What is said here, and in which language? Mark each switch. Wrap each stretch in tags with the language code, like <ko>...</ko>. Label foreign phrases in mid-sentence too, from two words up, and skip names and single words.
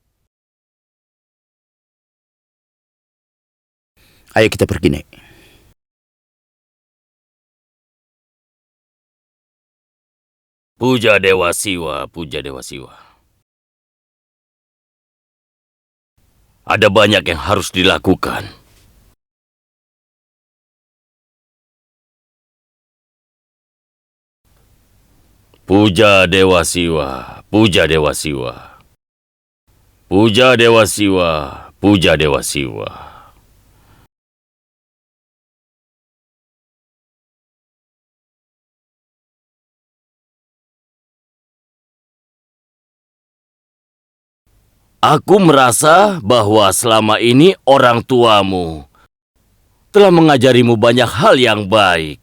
<id>Ayo kita pergi, Nek. Puja Dewa Siwa, puja Dewa Siwa. Ada banyak yang harus dilakukan. Puja Dewa Siwa, puja Dewa Siwa. Puja Dewa Siwa, puja Dewa Siwa. Aku merasa bahwa selama ini orang tuamu telah mengajarimu banyak hal yang baik.</id>